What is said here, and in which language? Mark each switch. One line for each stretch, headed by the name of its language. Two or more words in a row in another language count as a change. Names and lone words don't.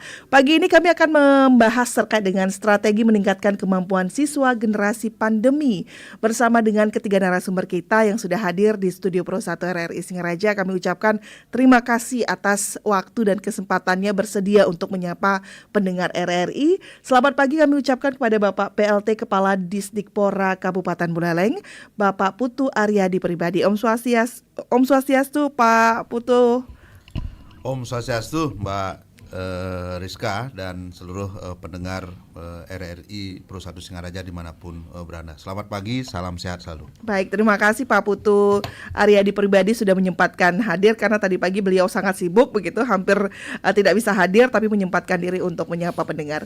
Indonesian: Pagi ini kami akan membahas terkait dengan strategi meningkatkan kemampuan siswa generasi pandemi bersama dengan ketiga narasumber kita yang sudah hadir di studio Pro 1 RRI Singaraja. Kami ucapkan terima kasih atas waktu dan kesempatannya bersedia untuk menyapa pendengar RRI. Selamat pagi kami ucapkan kepada Bapak PLT Kepala Disdikpora Kabupaten Buleleng, Bapak Putu Aryadi Pribadi. Om Swastiastu Pak Putu. Om Swastiastu Mbak Rizka dan seluruh pendengar RRI Pro 1 Singaraja dimanapun berada. Selamat pagi, salam sehat selalu. Baik, terima kasih Pak Putu Aryadi Pribadi sudah menyempatkan hadir karena tadi pagi beliau sangat sibuk begitu, hampir tidak bisa hadir tapi menyempatkan diri untuk menyapa pendengar.